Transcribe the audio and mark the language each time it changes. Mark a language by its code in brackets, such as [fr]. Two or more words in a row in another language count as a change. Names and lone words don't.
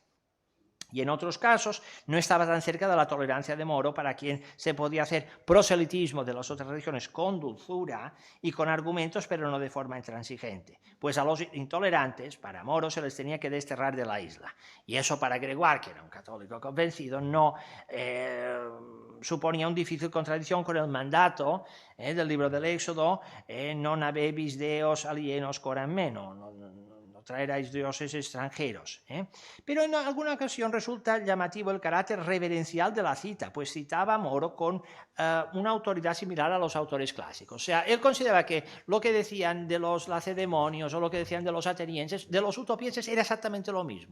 [es] Y en otros casos no estaba tan cerca de la tolerancia de Moro, para quien se podía hacer proselitismo de las otras religiones con dulzura y con argumentos, pero no de forma intransigente. Pues a los intolerantes, para Moro, se les tenía que desterrar de la isla. Y eso para Gregoire, que era un católico convencido, no suponía una difícil contradicción con el mandato del libro del Éxodo, [la] non habebis deos alienos coram meno, [es] no traeráis dioses extranjeros. Pero en alguna ocasión resulta llamativo el carácter reverencial de la cita, pues citaba a Moro con una autoridad similar a los autores clásicos. O sea, él consideraba que lo que decían de los lacedemonios o lo que decían de los atenienses, de los utopienses, era exactamente lo mismo.